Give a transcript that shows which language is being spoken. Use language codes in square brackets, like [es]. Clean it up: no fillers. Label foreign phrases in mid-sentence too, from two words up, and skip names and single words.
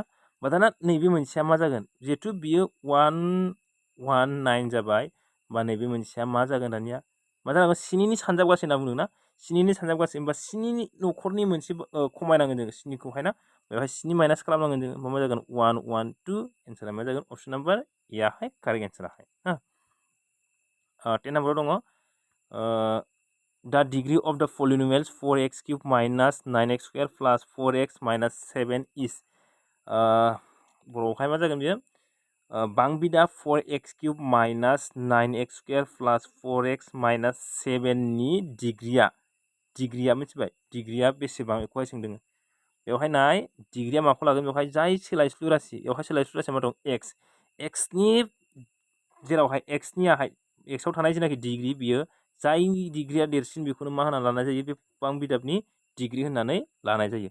[brx] होमबा दाना नैबे मोनसेया मा जागोन जिहेथु बियो 119 जाबाय होमबा नैबे मोनसेया मा जागोन दानिया मा जागोन स्निनि सानजाब गासै होनना बुंदों ना। स्निनि सानजाब गासै होमबा स्निनि न'खरनि मोनसे खमायनांगोन जोङो स्निखौहाय ना। बेवहाय 6 माइनास खालामनांगोन जोङो होमबा मा जागोन 112 एन्सारा मा जागोन [en] option number [brx] एयाहाय [en] correct answer [brx] ना। 10 नाम्बाराव दङ [en] the degree of the polynomials 4x³ - 9x² + 4x - 7 is [brx] बर'आवहाय मा जागोन बियो बांबिदा 4x³ - 9x² + 4x - 7 नि डिग्रिया मिथिबाय डिग्रिया बेसेबां बेखौहाय सोंदों। बेवहाय नाय डिग्रिया माखौ लागोन बेवहाय जाय सोलायस्लु राशि बेवहाय सोलायस्लु राशिया मा दं एक्सनि जेरावहाय एक्सनियाहाय एक्सआव थानाय जेनाखि डिग्रि बियो जायनि डिग्रिया देरसिन बेखौनो मा होनना लानाय जायो बे बांबिदाबनि डिग्रि होननानै लानाय जायो।